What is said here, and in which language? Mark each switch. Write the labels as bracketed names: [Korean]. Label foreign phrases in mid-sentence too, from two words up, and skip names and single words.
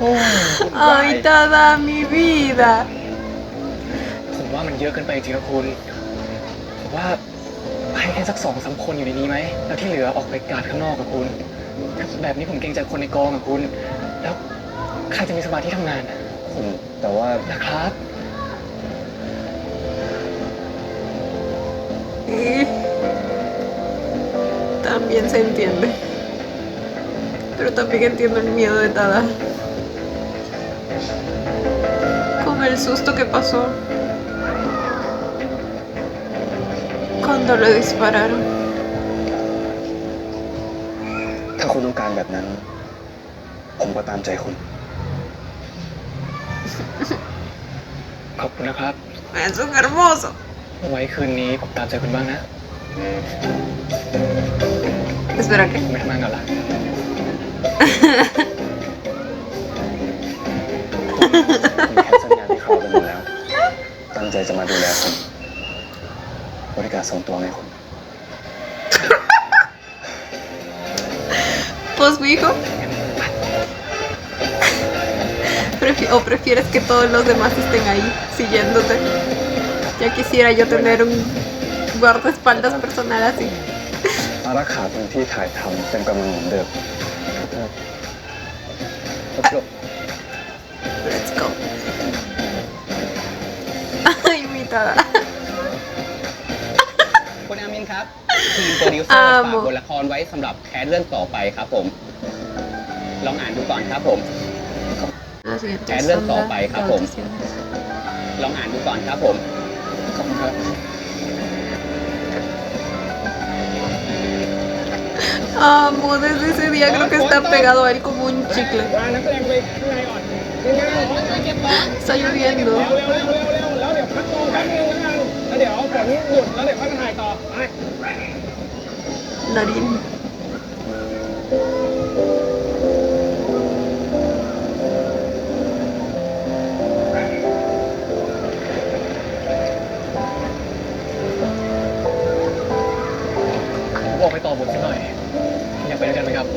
[Spanish] Ay, toda mi vida. [Thai] ผมว่ามันเยอะเกินไปจริงๆนะคุณผมว่าให้แค่สัก2-3 คนอยู่ในนี้ไหมแล้วที่เหลือออกไปกาดข้างนอกกับคุณแบบนี้ผมเกรงใจคนในกองกับคุณ แล้วใครจะมีสมาธิทำงานอะ แต่ว่า นะครับ [Spanish] Y también se entiende. Pero también entiendo el miedo de Tada. Con el susto que pasó cuando le dispararon. [Thai] ถ้าคุณต้องการแบบนั้น ผมก็ตามใจคุณ ขอบคุณนะครับ [Spanish] Es un hermoso. [Thai] ไว้คืนนี้ผมตามใจคุณบ้างนะ [Spanish] Espera, ¿qué? [Thai] ผมไม่ทำงานกันละ ผมแคนเซิลงานที่เขาไปหมดแล้ว ตั้งใจจะมาดูแลคุณบริการส่งตัวให้คุณ [Spanish] Pues, mijo. ¿O prefieres que todos los demás estén ahí siguiéndote? Ya quisiera yo tener un guardaespaldas personal así. [Thai] อารักขาพื้นที่ถ่ายทำเต็มกำลังเหมือนเดิม [English] Let's go. [Spanish] Ay, mi Tada. [Thai] คุณอามินครับ ทีมโปรดิวเซอร์ฝากบทละครไว้สำหรับแคสเรื่องต่อไปครับผม ลองอ่านดูก่อนครับผม [Spanish] Lo siguiente Caer son del las tope, Japón. traducciones. [Thai] ลองอ่านดูก่อนครับผม ขอบคุณครับ [Spanish] Amo, desde ese día creo que está pegado a él como un chicle. [Thai] นักแสดงไปข้างในก่อน [Spanish] Está lloviendo. [Thai] แล้วเดี๋ยวพักตัวแป๊บนึงแล้วกันแล้วเดี๋ยวฝนหยุดแล้วเดี๋ยวค่อยมาถ่ายต่อไป [Spanish] Darín. [Thai] ผมออกไปต่อบทสักหน่อย อยากไปด้วยกันไหมครับ